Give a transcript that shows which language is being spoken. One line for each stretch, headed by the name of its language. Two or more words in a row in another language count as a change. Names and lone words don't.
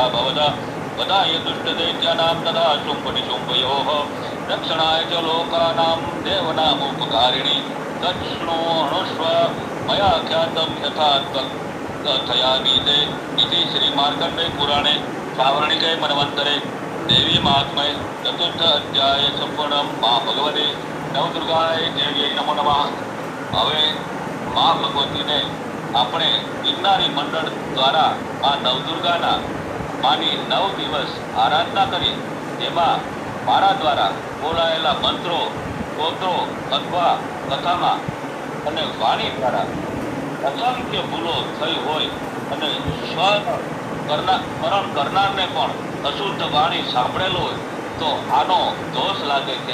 Sanskrit: भवदा वदाय दुष्टदैत्यानां तथा शुम्भनिशुम्भयोः रक्षणाय च लोकानां देवनामुपकारिणी तच्छृणुष्व मया ख्यातं यथा कथयामीते इति श्रीमार्कण्डे पुराणे सावर्णिके मनवन्तरे देवी महात्म्ये चतुर्थ अध्याय संपूर्णं मा भगवते नवदुर्गाय देव्यै नमो नमः।
Gujarati: હવે મા ભગવતીને આપણે ગિરનારી મંડળ દ્વારા આ નવદુર્ગાના માની 9 દિવસ આરાધના કરી એમાં મારા દ્વારા બોલાયેલા મંત્રો સ્તોત્રો અથવા કથામાં અને વાણી દ્વારા અસંખ્ય ભૂલો થઈ હોય અને સ્મરણ કરનારને પણ અશુદ્ધ વાણી સાંભળેલો હોય તો આનો દોષ લાગે છે।